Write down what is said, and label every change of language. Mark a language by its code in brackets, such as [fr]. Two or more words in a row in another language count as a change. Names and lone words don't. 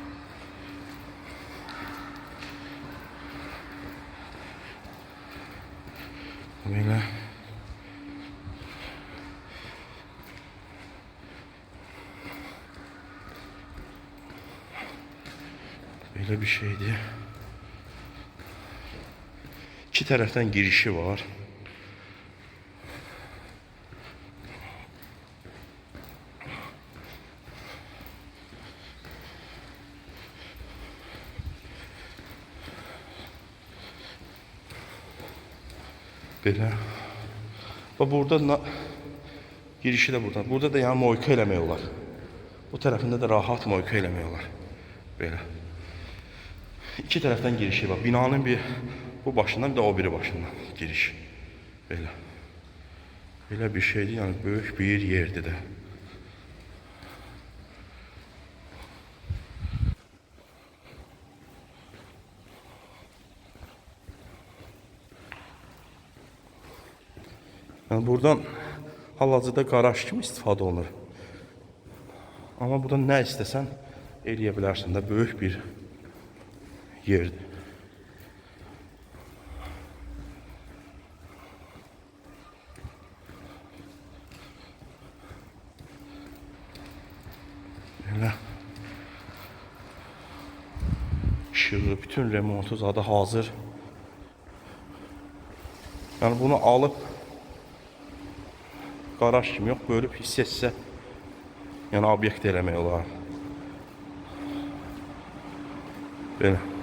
[tr] Böyle. Böyle bir şeydi. İki taraftan girişi var. [az] Belə. Və burada girişi de burada. Burada da yani moyka eləmək olar. Bu tarafında da rahat moyka eləmək olar. Belə. İki taraftan girişi var. Binanın bir bu başından bir de o biri başından giriş. Belə. Belə bir şeydi yani büyük bir yerdi de. Yani buradan hal-hazırda garaj kimi istifadə olunur. [tr] Ama buradan ne istesen [az] eləyə bilərsən də, böyük bir yerdir. Belə. İşığı, bütün remontu zaten hazır. Yani bunu alıp garaj kimi yok, bölüp hissə yani obyekt eləmək olar. Belə.